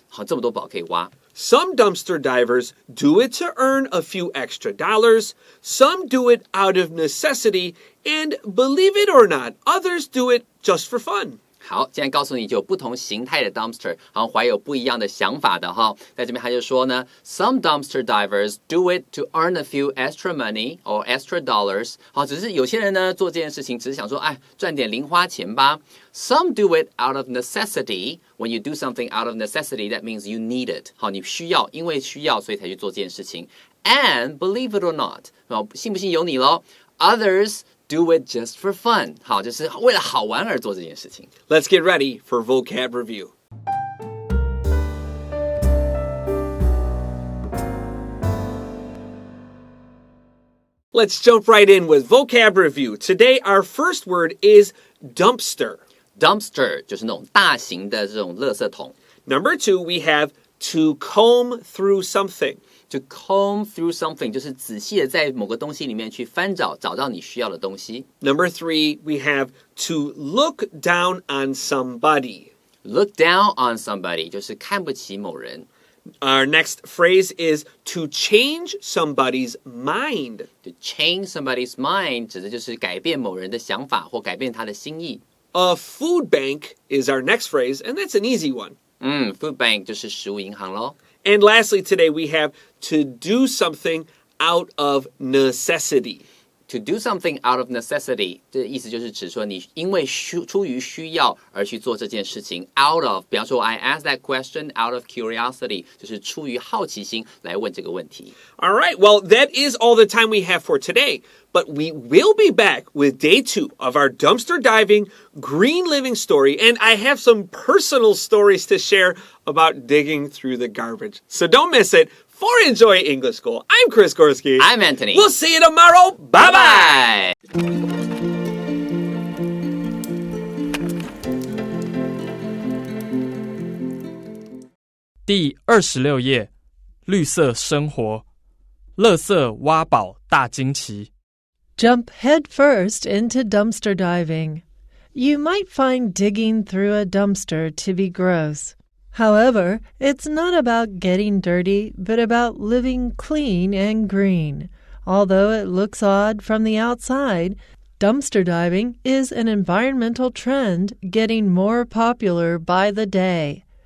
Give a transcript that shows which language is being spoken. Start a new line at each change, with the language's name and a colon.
Chinese: 好，这么多宝可以挖。
English: Some dumpster divers do it to earn a few extra dollars. Some do it out of necessity. And believe it or not, others do it just for fun.
Chinese: 好，现在告诉你就有不同形态的 dumpster， 好像怀有不一样的想法的哈。在这边他就说呢
English: ，Some dumpster divers do it to earn a few extra money or extra dollars。
Chinese: 好，只是有些人呢做这件事情，只是想说，哎，赚点零花钱吧。
English: Some do it out of necessity. When you do something out of necessity, that means you need it。
Chinese: 好，你需要，因为需要，所以才去做这件事情。
English: And believe it or not，
Chinese: 好，信不信由你咯。
English: Others do it just for fun.
Chinese: 好，就是为了好玩而做这件事情。
English: Let's get ready for vocab review. Let's jump right in with vocab review. Today, our first word is dumpster.
Chinese: Dumpster 就是那种大型的这种垃圾桶。
English: Number 2, we have to comb through something.To
Chinese: comb through something 就是仔细的在某个东西里面去翻找，找到你需要的东西。
English: Number 3, we have to look down on somebody.
Chinese: Look down on somebody 就是看不起某人。
English: Our next phrase is to change somebody's mind.
Chinese: To change somebody's mind 指的就是改变某人的想法或改变他的心意。
English: A food bank is our next phrase, and that's an easy one.
Chinese: Food bank 就是食物银行咯。
English: And lastly, today we have to do something out of necessity.
Chinese: To do something out of necessity 这意思就是指说你因为出于需要而去做这件事情 out of 比方说
English: I asked that question out of curiosity
Chinese: 就是出于好奇心来问这个问题
English: All right, well, that is all the time we have for today. But we will be back with day 2 of our dumpster diving green living story. And I have some personal stories to share about digging through the garbage. So don't miss it. For Enjoy English School, I'm Chris Gorski. I'm Antony. We'll see you tomorrow. Bye-bye.
Chinese: 第26页，绿色生活，垃圾挖宝大惊奇。
English: Jump headfirst into dumpster diving. You might find digging through a dumpster to be gross. However, it's not about getting dirty, but about living clean and green. Although it looks odd from the outside, dumpster diving is an environmental trend getting more popular by the day.